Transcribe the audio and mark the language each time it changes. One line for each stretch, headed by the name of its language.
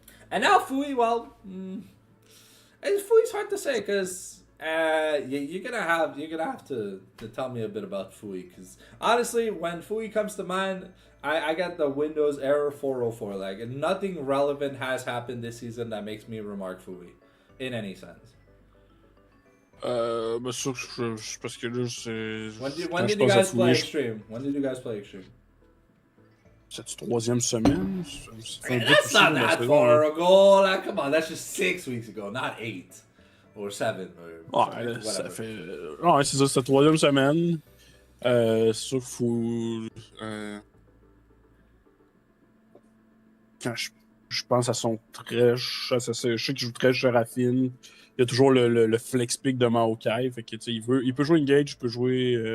English: And now Fui, well, Fui's hard to say because you're gonna have to tell me a bit about Fui because honestly, when Fui comes to mind, I got the Windows error 404. Like nothing relevant has happened this season that makes me remark Fui in any sense.
French: Ben sûr, parce que là, c'est...
English: When did you guys play Extreme? When did you guys play Extreme?
French: C'est la troisième semaine?
English: That's not that far ago. Like, come on, that's just 6 weeks ago, not 8. or 7 or
French: Ouais, là, ça
English: whatever.
French: fait. Ouais, c'est ça, c'est la troisième semaine. C'est sûr qu'il faut. Quand je pense à son trèche, je sais qu'il joue trèche, je raffine. Il y a toujours le flex pick de Maokai. Fait que, tu sais, il peut jouer Engage, il peut jouer.